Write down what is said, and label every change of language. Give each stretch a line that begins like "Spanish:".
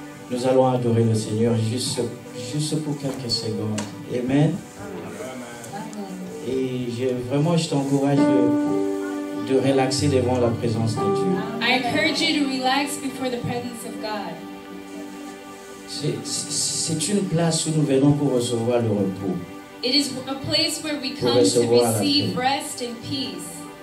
French: Nous allons adorer le Seigneur juste pour quelques secondes. Amen. Et je t'encourage de relaxer devant la présence de Dieu.
English: I encourage you to relax before the presence of God.
French: C'est une place où nous venons pour recevoir le repos.
English: It is a place where we come to receive rest and peace.